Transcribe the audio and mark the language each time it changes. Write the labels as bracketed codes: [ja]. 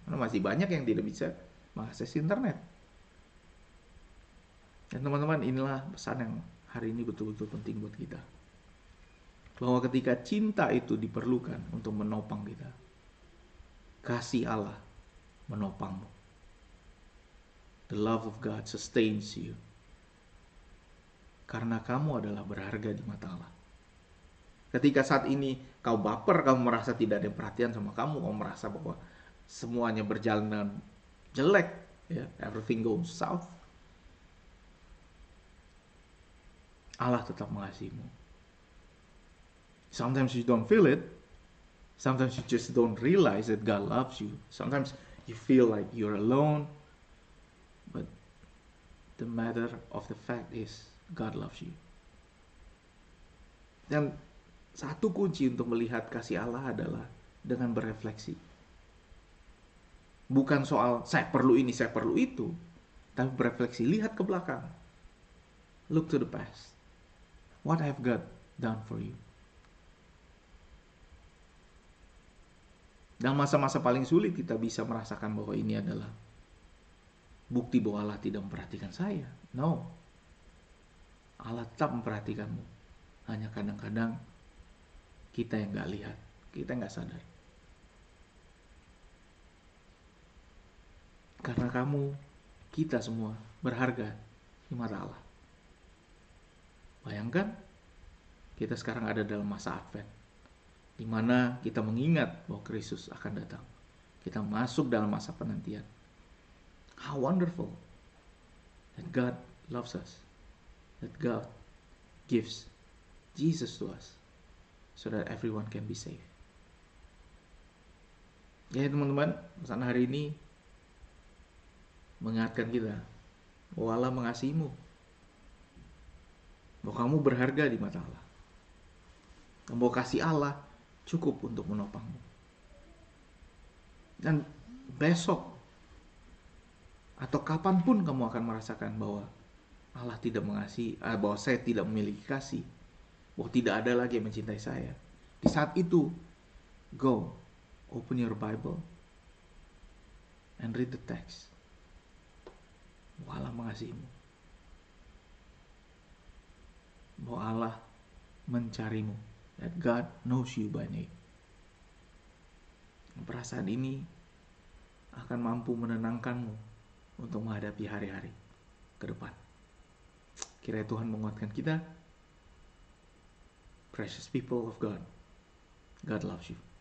[id] Karena masih banyak yang tidak bisa mengakses internet. Dan teman-teman, inilah pesan yang hari ini betul-betul penting buat kita. Bahwa ketika cinta itu diperlukan untuk menopang kita, kasih Allah menopangmu. [en] The love of God sustains you. [id] Karena kamu adalah berharga di mata Allah. Ketika saat ini kau baper, kamu merasa tidak ada perhatian sama kamu, kamu merasa bahwa semuanya berjalan dengan jelek, ya, [en] everything goes south, [id] Allah tetap mengasihimu. [en] Sometimes you don't feel it. Sometimes you just don't realize that God loves you. Sometimes you feel like you're alone. But the matter of the fact is God loves you. [id] Dan satu kunci untuk melihat kasih Allah adalah dengan berefleksi. Bukan soal saya perlu ini, saya perlu itu. Tapi berefleksi, lihat ke belakang. [en] Look to the past. What have God done for you? [id] Dalam masa-masa paling sulit kita bisa merasakan bahwa ini adalah bukti bahwa Allah tidak memperhatikan saya. No. Allah tetap memperhatikanmu. Hanya kadang-kadang kita yang gak lihat, kita yang gak sadar. Karena kamu, kita semua berharga di mata Allah. Bayangkan, kita sekarang ada dalam masa Advent, di mana kita mengingat bahwa Kristus akan datang. Kita masuk dalam masa penantian. [en] How wonderful that God loves us, that God gives Jesus to us, so that everyone can be saved. [id] Ya teman-teman, pesan hari ini mengingatkan kita bahwa Allah mengasihimu, bahwa kamu berharga di mata Allah, dan bahwa kasih Allah cukup untuk menopangmu. Dan besok atau kapanpun kamu akan merasakan bahwa Allah tidak mengasihi, bahwa saya tidak memiliki kasih, bahwa tidak ada lagi yang mencintai saya. Di saat itu, [en] go, open your Bible, and read the text. [id] Bahwa Allah mengasihimu, bahwa Allah mencarimu, [en] that God knows you by name. [id] Perasaan ini akan mampu menenangkanmu untuk menghadapi hari-hari ke depan. Kiranya Tuhan menguatkan kita. [en] Precious people of God, God loves you.